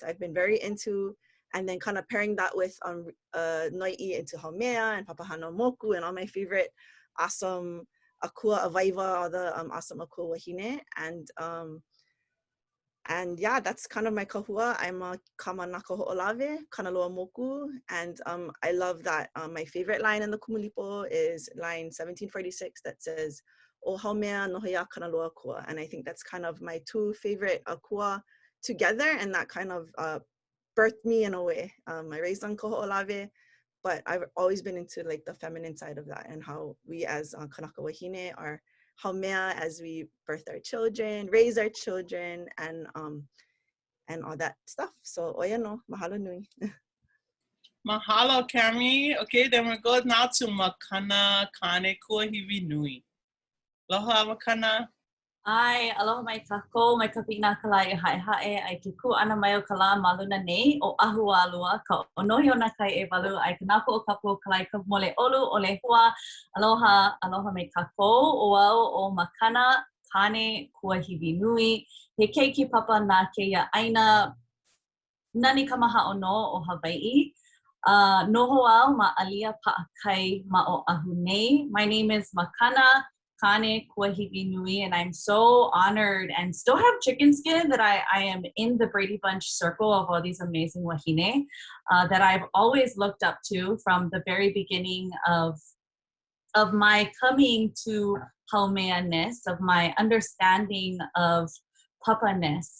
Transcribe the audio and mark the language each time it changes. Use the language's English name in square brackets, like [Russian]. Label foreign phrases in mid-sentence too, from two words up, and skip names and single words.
[English] I've been very into, and then kind of pairing that with noi'i into Haumea and Papahana Moku and all my favorite awesome [Hawaiian] akua avaiva, [English] all the awesome [Hawaiian] akua wahine. [English] And yeah, that's kind of my kahua. I'm a [Hawaiian] kamanaka ho'olave, kanaloa moku. [English] And I love that my favorite line in the Kumulipo is line 1746 that says, [Hawaiian] O Haumea nohoia kanaloa kua. [English] And I think that's kind of my two favorite akua together, and that kind of birthed me in a way. I raised on Koho'olave, but I've always been into like the feminine side of that and how we as [Hawaiian] Kanaka Wahine [English] are Haumea as we birth our children, raise our children, and all that stuff. [Hawaiian] So oia no, mahalo nui. Mahalo, [English] Cami. Okay, then we'll go now to Makana Kane Kuahiwinui. Aloha, Makana. [Hawaiian] Ai, aloha mai kako, mai ka pina kalai hae ai ke ku ana mai o kala maluna nei o ahu alua ka onohi o na kai e walu ai kanako o kapu kalai ka mole olu o le hua. Aloha, aloha mai kako o au o Makana Kane Kuahiwinui. He keiki papa na keia aina nani kamaha o no o Hawaii. Noho au ma alia pa'akai ma o ahu nei. [English] My name is Makana Kane Kuahiwinui, and I'm so honored and still have chicken skin that I am in the Brady Bunch circle of all these amazing wahine that I've always looked up to from the very beginning of my coming to Haumea-ness, of my understanding of papa-ness.